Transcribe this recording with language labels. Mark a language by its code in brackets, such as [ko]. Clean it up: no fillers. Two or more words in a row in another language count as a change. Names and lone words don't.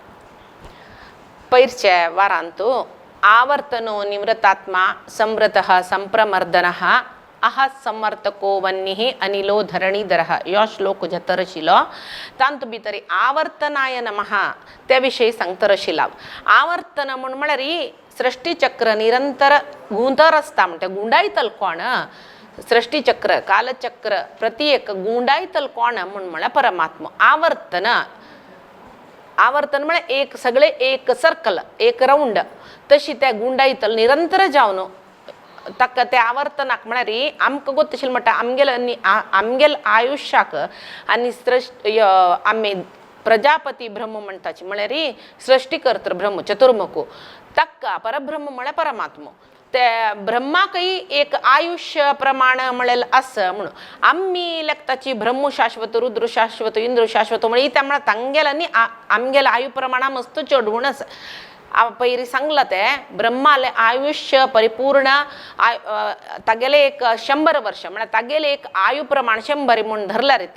[sa] पैर्च वारांतु आवर्तनो निवृत्तात्मा संवृतः संप्रमर्दनः अह समर्थको वन्निः अनिलो धरणीधरः. [kok] यो श्लोक जतरशिलो तांतु भितरी आवर्तनाय नमः त्याविषयी सांगतरशिला. आवर्तन म्हण म्हळ्यार सृष्टिचक्र निरंतर गुंतर आसता म्हणटा गुंडायतल कोण सृष्टिचक्र कालचक्र प्रति एक गुंडायतल कोण म्हण म्हळ्यार परमात्मा. आवर्तन आवर्तन म्हळ्यार एक सगळे एक सर्कल एक राउंड तशी त्या गुंडायतल निरंतर जावन तक ते आवर्तनाक म्हळ्यार आमकां गोत्तशिल्लें म्हणटा आमगेल आयुश्याक आनी आमी प्रजापती ब्रह्म म्हणटाची म्हळ्यार सृष्टिकर्ता ब्रह्म चतुर्मुखो तक्का परब्रह्म म्हळ्यार परमात्मा. ते ब्रह्माकय एक आयुष्य प्रमाण म्हळेलें आसा म्हणून आमी लेखताची ब्रह्म शाश्वत रुद्र शाश्वत इंद्र शाश्वत म्हळ्यार त्या म्हळ्यार तांगेल आनी आमगेल आयु प्रमाणा मस्त चढवून आसा. पयरी सांगला ते ब्रह्माले आयुष्य परिपूर्ण तागेले एक 100 वर्ष म्हळ्यार तागेले एक आयु प्रमाण 100 म्हणून धरला रे.